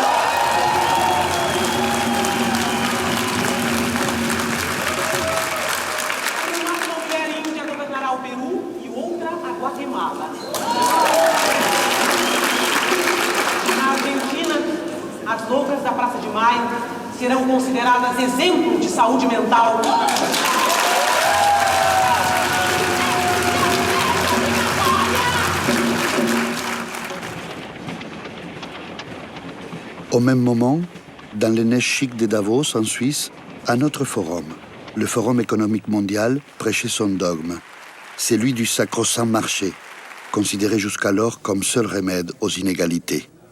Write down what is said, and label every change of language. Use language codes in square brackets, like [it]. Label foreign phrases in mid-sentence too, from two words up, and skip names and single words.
[pt] Uma mulher índia governará o Peru e outra a Guatemala. Na Argentina, as loucas da Praça de Maio serão consideradas exemplo de saúde mental. [fr] Au même moment, dans les neiges chic de Davos, en Suisse, un autre forum, le Forum économique mondial, prêchait son dogme, celui du sacro-saint marché, considéré jusqu'alors comme seul remède aux inégalités.